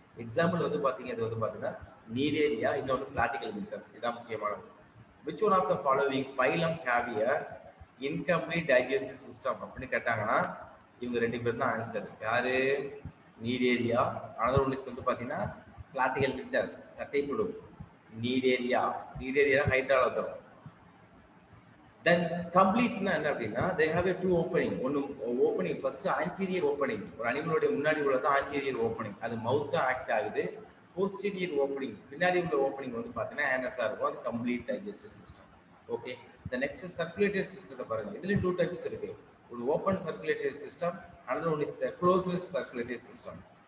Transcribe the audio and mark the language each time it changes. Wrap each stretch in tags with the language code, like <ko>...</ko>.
<ta>Example வந்து பார்த்தீங்க, இது வந்து பார்த்தீங்கன்னா நீடேரியா, இன்னொன்று பிளாட்டிக்கல் மில்கஸ். இதான் முக்கியமானது.</ta> <en>which one of the following phylum have a incomplete digestive system</en> <ta>அப்படின்னு கேட்டாங்கன்னா இவங்க ரெண்டு பேர் தான் ஆன்சர். யாரு? நீடேரியா.</ta> <en>another one is</en> <ta>வந்து பார்த்தீங்கன்னா பிளாட்டிக்கல் மில்கஸ், தட்டைப்புழு. நீடேரியா ஹைட்ரால தரும். தென் கம்ப்ளீட்னா என்ன அப்படின்னா</ta> <en>they have a two opening.</en> <ta>ஒன்று ஓப்பனிங், ஃபர்ஸ்ட் ஆன்டீரியர் ஓப்பனிங், ஒரு அனிமலோட முன்னாடி உள்ளது ஆன்டீரியர் ஓப்பனிங், அது மவுத் ஆக்ட் ஆகுது. போஸ்டீரியர் ஓப்பனிங், பின்னாடி உள்ள ஓப்பனிங் வந்து பார்த்தீங்கன்னா ஆனஸா இருக்கும், அது complete digestive system. Okay, the next circulatory சிஸ்டத்தை பாருங்க. இதுல டூ டைப்ஸ் இருக்கு. ஒரு open circulatory system,</ta> <en>Another one is the closed circulatory system.</en>